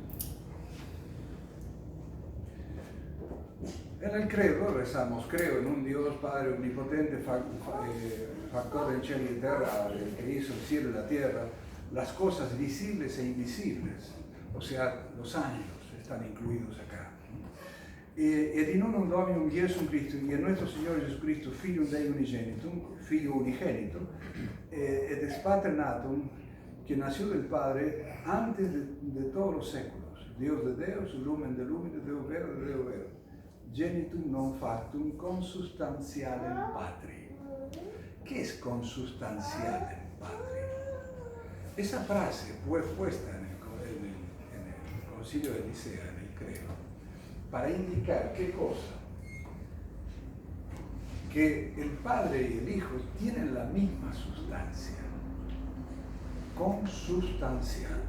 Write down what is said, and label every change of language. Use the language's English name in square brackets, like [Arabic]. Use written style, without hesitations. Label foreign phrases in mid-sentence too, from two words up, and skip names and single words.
[Spanish] En el credo rezamos: creo en un Dios Padre omnipotente, factor del cielo y tierra, el que hizo el cielo y la tierra, las cosas visibles e invisibles, o sea, los ángeles están incluidos acá. [Latin] Ed in unum Dominum Jesum Christum, [Spanish] y en nuestro Señor Jesucristo, [Latin] Filium Dei unigenitum, [Spanish] Figlio unigénito, [Latin] et ex Pater natum, [Spanish] que nació del Padre antes de todos los séculos, Dios de [Latin] Deus, lumen de lumine, Deus vero de Deus vero, genitum non factum consustancialem Patri. [Spanish] ¿Qué es [Latin] consustancialem Patri? [Spanish] Esa frase fue puesta en el Concilio de Nicea, en el credo, para indicar qué cosa: que el Padre y el Hijo tienen la misma sustancia, consustancial.